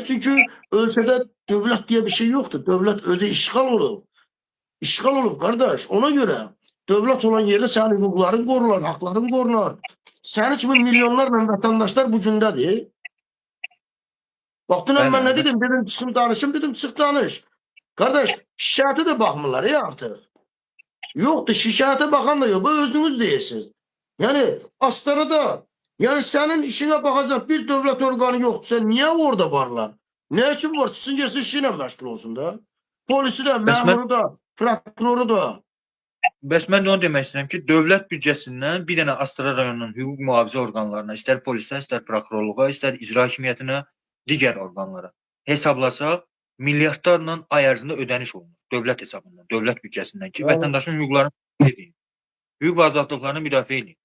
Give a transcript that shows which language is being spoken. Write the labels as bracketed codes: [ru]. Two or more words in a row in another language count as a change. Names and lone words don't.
[az] Çünkü ölkədə dövlət diye bir şey yoxdur. Dövlət özü işğal olub. İşğal olub qardaş. Ona göre dövlət olan yerdə sənin hüquqların qorunar, haqların qorunar. Sənin kimi milyonlarla vətəndaşlar bu gündədir. Bak dünən mən nə dedim? Dedim çıxım danışım, dedim çıx danış. [tr] Kardeş şikayete de bakmırlar ya artık. Yoktu şikayete bakan da yok. Bu özünüz değilsiniz. Yani Astana'da yani senin işine bakacak bir devlet organı yoktu. Sen niye orada varlar? Ne için var? Sizin gelsin işine meşgul olsun da. Polisi de, memuru da, prokuroru da. [az] Bəs mən də onu demək istəyirəm ki, dövlət büdcəsindən bir dənə Astara rayonunun hüquq mühafizə orqanlarına, istər polisə, istər prokurorluğa, istər icra hakimiyyətinə, digər orqanlara hesablasaq, milyardlarla ay ərzində ödəniş olunur dövlət hesabından, dövlət büdcəsindən ki, vətəndaşın hüquqlarını müdafiə edin, hüquq və azadlıqlarını müdafiə edin.